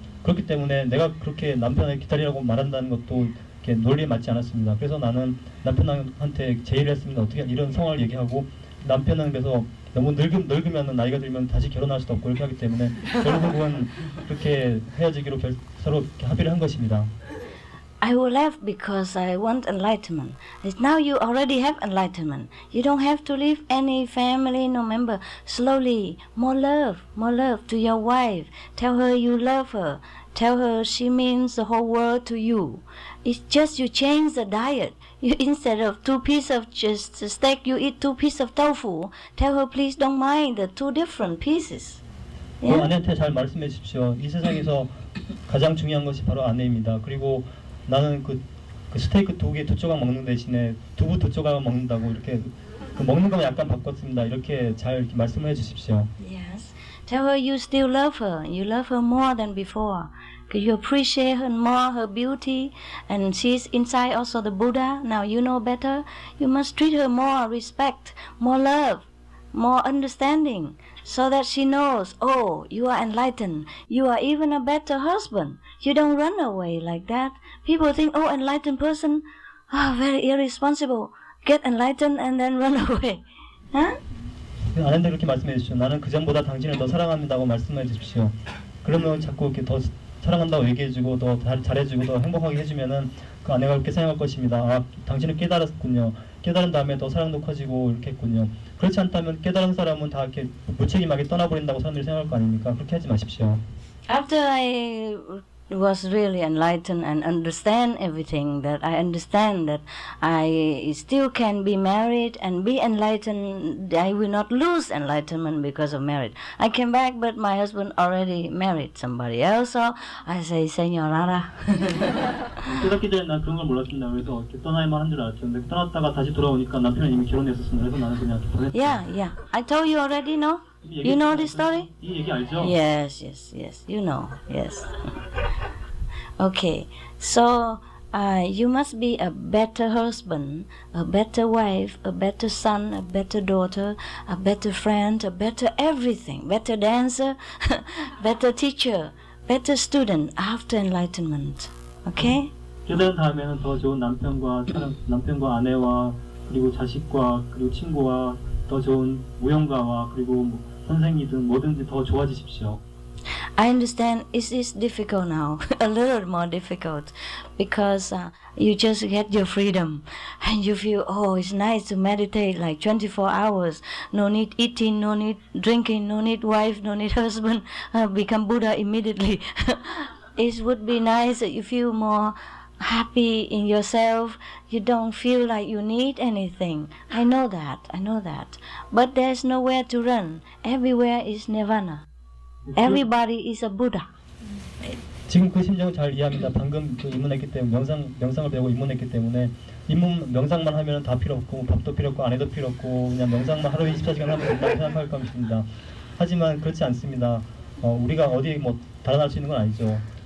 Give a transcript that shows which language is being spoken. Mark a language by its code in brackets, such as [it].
[ko] 그렇기 때문에 내가 그렇게 남편을 기다리라고 말한다는 것도 이렇게 논리에 맞지 않았습니다. 그래서 나는 남편한테 제의를 했습니다. 어떻게 이런 상황을 얘기하고 남편은 그래서 너무 늙으면 나이가 들면 다시 결혼할 수도 없고 이렇게 하기 때문에 결국은 그렇게 헤어지기로 서로 합의를 한 것입니다. [en] I will laugh because I want enlightenment. It's now you already have enlightenment. You don't have to leave any family, no member. Slowly, more love to your wife. Tell her you love her. Tell her she means the whole world to you. It's just you change the diet. You, instead of 2 pieces of just steak, you eat 2 pieces of tofu. Tell her please don't mind the 2 different pieces. Yeah? [ko] 아내한테 잘 말씀해 주십시오. 이 세상에서 가장 중요한 것이 바로 아내입니다. 그리고 나는 그 스테이크 2개 2조각 먹는 대신에 두부 2조각 먹는다고 이렇게 그 먹는 것만 약간 바꿨습니다. 이렇게 잘 이렇게 말씀을 해주십시오. [en] Yes. Tell her you still love her. You love her more than before. You appreciate her more, her beauty, and she's inside also the Buddha. Now you know better. You must treat her more respect, more love, more understanding, so that she knows, oh, you are enlightened. You are even a better husband. You don't run away like that. People think, oh, enlightened person, oh, very irresponsible. Get enlightened and then run away. Huh? [ko] 아내한테 그렇게 말씀해 주십시오. 나는 그 전보다 당신을 더 사랑합니다고 말씀해 주십시오. 그러면 자꾸 이렇게 더 사랑한다고 얘기해주고 더 잘해주고 더 행복하게 해주면은 그 아내가 그렇게 생각할 것입니다. 아, 당신은 깨달았군요. 깨달은 다음에 더 사랑도 커지고 이렇게 했군요. 그렇지 않다면 깨달은 사람은 다 이렇게 무책임하게 떠나버린다고 사람들이 생각할 거 아닙니까? 그렇게 하지 마십시오. [en] After I was really enlightened and understand everything, that I understand that I still can be married and be enlightened. I will not lose enlightenment because of marriage. I came back, but my husband already married somebody else, so I say, Señorita. [ko] 깨닫기 전에 난 그런 걸 몰랐습니다. 그래서 이렇게 떠나야만 한 줄 알았죠. 근데 떠났다가 다시 돌아오니까 남편은 이미 결혼했었습니다. 그래서 나는 그냥 보냈어요. [en] Yeah. I told you already, no? You know this story? [ko] 이 얘기 알죠? [en] Yes. You know, yes. Okay, so you must be a better husband, a better wife, a better son, a better daughter, a better friend, a better everything, better dancer, better teacher, better student after enlightenment. Okay? [ko] 깨달은 다음에는 더 좋은 남편과 아내와 그리고 자식과 그리고 친구와 더 좋은 무용가와 그리고 뭐 선생이든 뭐든지 더 좋아지십시오. [en] I understand it is difficult now, a little more difficult, because you just get your freedom and you feel, oh, it's nice to meditate like 24 hours. No need eating, no need drinking, no need wife, no need husband, become Buddha immediately. It would be nice that you feel more happy in yourself. You don't feel like you need anything. I know that. But there's nowhere to run. Everywhere is nirvana. Everybody is a Buddha. [ko] 지금 그 심정을 잘 이해합니다. 방금 그 입문했기 때문에 명상을 배우고 입문했기 때문에 명상만 하면 다 필요 없고 밥도 필요 없고 아내도 필요 없고 그냥 명상만 하루에 24시간 하면 된다고 생각할 것입니다. 하지만 그렇지 않습니다. 우리가 어디 뭐 달아날 수 있는 건 아니죠.